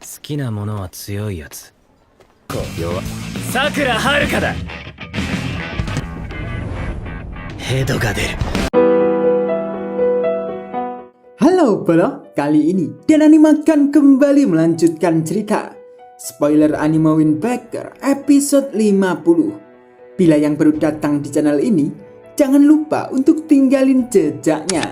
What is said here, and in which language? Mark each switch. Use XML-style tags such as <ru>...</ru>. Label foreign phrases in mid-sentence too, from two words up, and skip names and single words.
<ja>きなものは強いやつ。弱。さくらはるかだ。ヘドが出る。</ja> <id>Halo bro, kali ini Dan Anime akan kembali melanjutkan cerita Spoiler Anime Windbreaker episode 50. Bila yang baru datang di channel ini, jangan lupa untuk tinggalin jejaknya.</id>